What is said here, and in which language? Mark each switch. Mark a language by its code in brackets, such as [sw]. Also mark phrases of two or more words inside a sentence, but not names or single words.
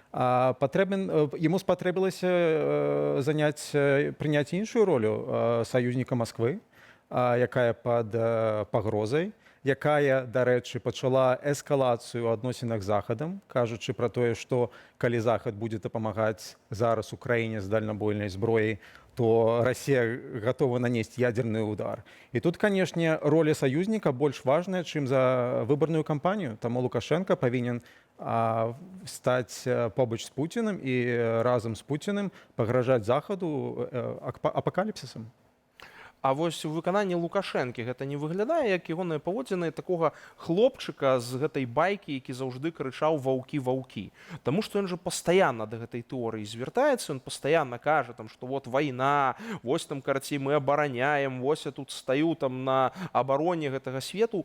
[be] Яму спатрэбілася прыняць іншую ролю саюзніка Масквы, якая пад пагрозай, якая, дарэчы, пачала эскалацыю ў адносінах з Захадам, кажучы пра тое, што калі Захад будзе дапамагаць зараз Украіне з дальнабойнай зброяй, [ru] то Россия готова нанести ядерный удар. И тут, конечно, роля союзника больше важная, чем за выборную кампанию. Тому Лукашенко повинен стать побач с Путиным и разом с Путиным погрожать Заходу апокалипсисом. [be] А вось у выкананні Лукашэнкі гэта не выглядае як ягоныя паводзіны такога хлопчыка з гэтай байкі, які заўжды крычаў ваўкі-ваўкі. Таму што ён жа пастаянна да гэтай тэорыі звяртаецца, ён пастаянна кажа, што вот вайна, вось там, карацей, мы абараняем, вось я тут стаю там на абароне гэтага свету.